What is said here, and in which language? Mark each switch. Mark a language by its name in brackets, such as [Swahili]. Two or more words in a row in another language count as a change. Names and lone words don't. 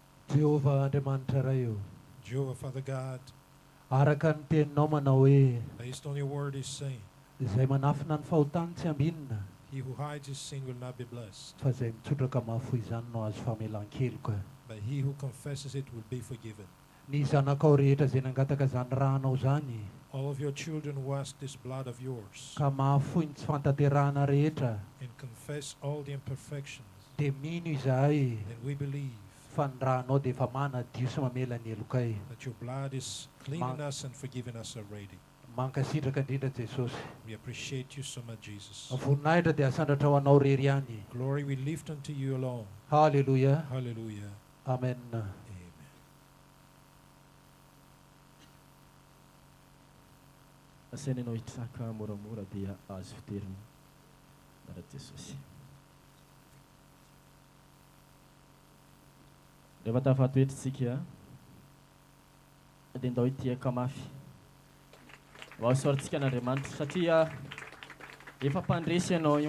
[Malagasy] Jehovah Andriamanitra ray eo. [English] Jehovah, Father God, [Malagasy] Araka ny teninao manao hoe [English] based on your word is saying, [Malagasy] izay manafina ny fahotany tsy ambinina [English] he who hides his sin will not be blessed, [Malagasy] fa izay mitsotraka mahafoy izany no azo famelan-keloka. [English] but he who confesses it will be forgiven. [Malagasy] Ny zanakao rehetra izay nangataka izany rahanao zany [English] All of your children who ask this blood of yours [Malagasy] ka mahafoy ny tsy fantaterahana rehetra [English] and confess all the imperfections, [Malagasy] dia mino izahay [English] then we believe [Malagasy] fa ny rahanao dia efa manadio sy mamela ny elokay. [English] that your blood is cleaning us and forgiving us already. [Malagasy] Mankasitraka indrindra Jesosy. [English] We appreciate you so much, Jesus. [Malagasy] Voninahitra dia asandratra ho anao rery ihany. [English] Glory we lift unto you alone. [Malagasy] Haleluya. [English] Hallelujah. [Malagasy] Amen. [English] Amen. [Malagasy] Asainanao hitraka moramora dia azo fiterina ara Jesosy. Rehefa tafatoetritsika dia ndao hitiaka mafy vaosaorantsika an'Andriamanitra satria efa mpandresy ianao io.